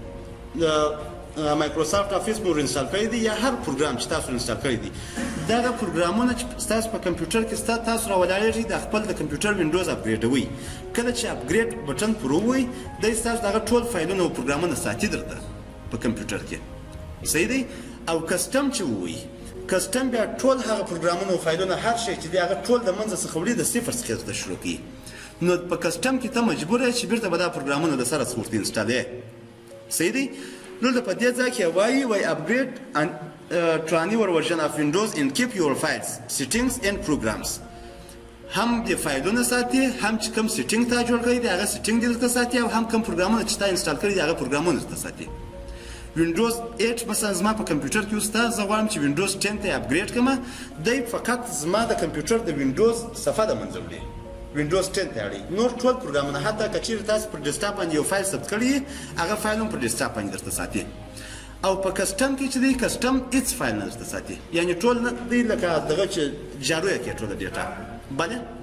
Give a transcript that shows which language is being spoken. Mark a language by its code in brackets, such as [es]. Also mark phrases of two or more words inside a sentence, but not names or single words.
[ps] مایکروسافټ افیس مو انسټال کړی دی یا هر پروګرام چې تاسو انسټال کړی دی دغه پروګرامونه چې تاسو په کمپیوټر کې تاسو راولاړېږئ د خپل د کمپیوټر وینډوز اپګریډوئ کله چې [en] upgrade button [ps] پر ووهئ دی ستاسو دغه ټول فایلونه او پروګرامونه ساتي درته په کمپیوټر کې صحیح دی او کسټم چې ووایي کسټم بیا ټول هغه پروګرامونه او فایلونه هر شی چې دی هغه ټول د منځه څخه وړي د صفر څخه درته شروع کوي نو په کسټم کې ته مجبور یې چې بیرته به دا پروګرامونه د سره څخه ورته انسټالې صحیح دی دلته په دې ځای کې وایي [en] upgrade and to a newer version of Windows and keep your files settings and programs [ps] هم د فایلونه ساتي هم چې کوم سیټینګ تا جوړ کړی دی هغه سیټینګ دې درته ساتي او هم کوم پروګرامونه چې تا انسټال کړي دي هغه پروګرامونه درته ساتي وینډوز 8 مثلا زما په کمپیوټر کې اوس زه غواړم چې وینډوز 10 ته اپګریډ کړم دی فقط زما د کمپیوټر د وینډوز صفحه د منځه وړي وینډوز 10 ته اړي نور ټول پروګرامونه حتی که چیرې تاسو پر ډیسکټاپ باندې یو فایل ثبت کړی هغه فایل هم پر ډیسکټاپ باندې درته ساتي او په کسټم کې چې دی کسټم هیڅ فایل نه درته ساتي یعنې ټول نه دی لکه دغه چې جارو یې کړې ټوله ډیټا بله